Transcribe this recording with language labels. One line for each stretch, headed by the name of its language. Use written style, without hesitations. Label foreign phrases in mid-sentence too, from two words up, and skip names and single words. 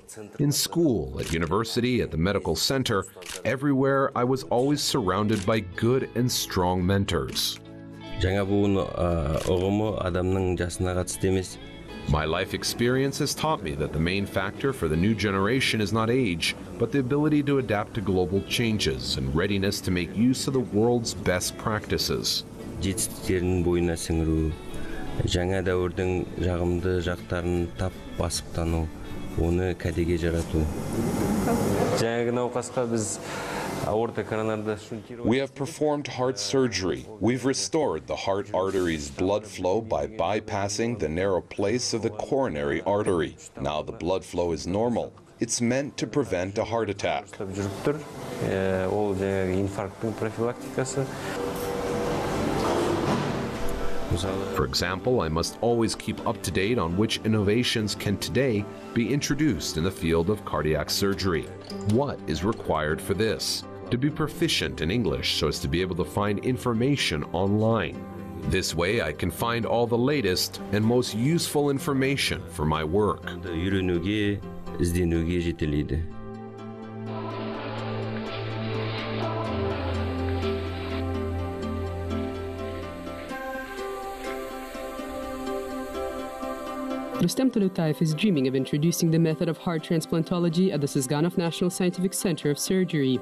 English: In school, at university, at the medical center, everywhere I was always surrounded by good and strong mentors. My life experience has taught me that the main factor for the new generation is not age, but the ability to adapt to global changes and readiness to make use of the world's best practices.
Kazakh: Жетістіктерін бойына сіңіру, жаңа дәуірдің жағымды жақтарын тап басып тану, оны кәдеге жарату. Жаңағы науқасқа біз
English: We have performed heart surgery. We've restored the heart artery's blood flow by bypassing the narrow place of the coronary artery. Now the blood flow is normal. It's meant to prevent a heart attack. For example, I must always keep up to date on which innovations can today be introduced in the field of cardiac surgery. What is required for this? To be proficient in English so as to be able to find information online. This way I can find all the latest and most useful information for my work.
Kazakh: Үйренуге, ізденуге жетелейді.
English: Rustem Toleutayev is dreaming of introducing the method of heart transplantology at the Sysganov National Scientific Center of Surgery.